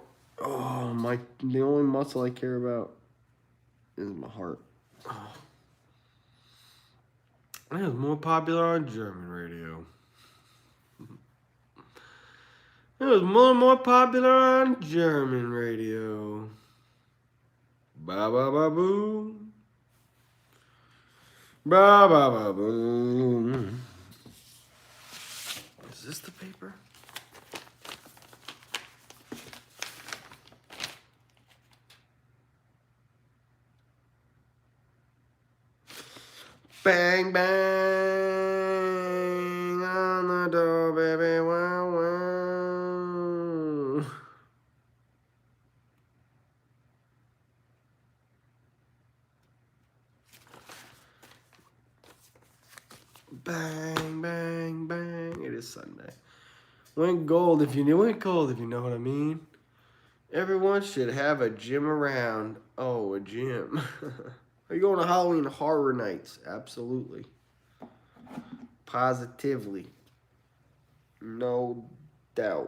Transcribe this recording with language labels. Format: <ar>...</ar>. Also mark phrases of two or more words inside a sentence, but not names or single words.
<en>Oh, the only muscle I care about is my heart. Oh. It was more popular on German radio. It was more popular on German radio. Ba ba ba boom. Ba ba ba boom. Is this the paper? Bang bang on the door, baby. Wow wow. Bang bang bang. It is Sunday. Went gold if you know what I mean. Everyone should have a gym around. Oh, a gym. Are you going to Halloween Horror Nights? Absolutely. Positively. No doubt.</en>